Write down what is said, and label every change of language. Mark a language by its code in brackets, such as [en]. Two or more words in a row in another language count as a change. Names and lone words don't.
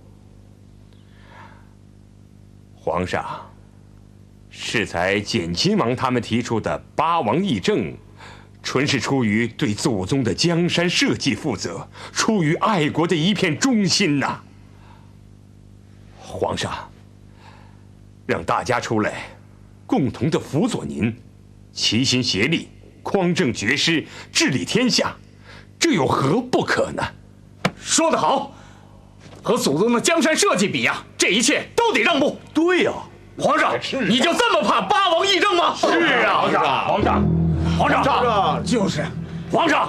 [zh] 皇上，適才簡親王他們提出的八王議政，純是出於對祖宗的江山社稷負責，出於愛國的一片忠心吶。皇上，讓大家出來，共同的輔佐您，齊心協力，匡正厥師，治理天下，這有何不可呢？說得好，和祖宗的江山社稷比呀，這一切都得讓步。對呀，皇上，你就這麼怕八王議政嗎？是啊，皇上，就是皇上，